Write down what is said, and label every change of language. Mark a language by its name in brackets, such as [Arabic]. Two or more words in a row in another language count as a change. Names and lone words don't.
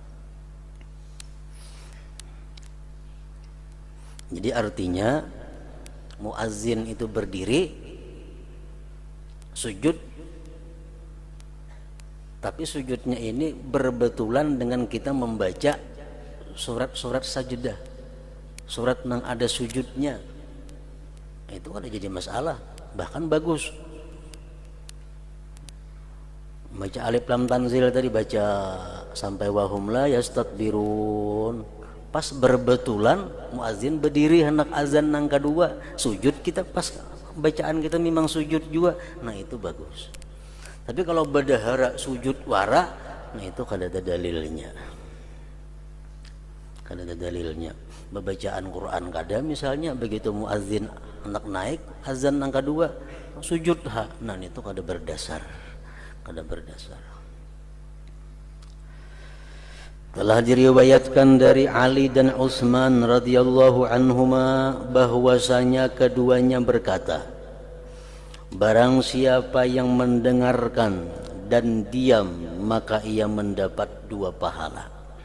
[Indonesian] Jadi artinya muazzin itu berdiri sujud, tapi sujudnya ini berbetulan dengan kita membaca surat-surat sajadah, surat yang ada sujudnya. Itu kan jadi masalah, bahkan bagus. [Banjar] Baca Alif Lam Tanzil tadi, baca sampai [Arabic] wahum la yastakbirun, [Banjar] pas berbetulan muazzin berdiri hendak azan nang kedua, sujud kita pas bacaan kita memang sujud juga, nah itu bagus. Tapi kalau berdahara sujud wara, nah itu kada ada dalilnya. Kada ada dalilnya. Bacaan Quran kada, misalnya begitu muazzin hendak naik azan nang kedua, sujud ha, nah itu kada berdasar. Kada berdasar. [Indonesian] Telah diriwayatkan dari Ali dan Utsman [Arabic] radhiyallahu anhuma [Indonesian] bahwasanya keduanya berkata, barang siapa yang mendengarkan dan diam maka ia mendapat 2 pahala.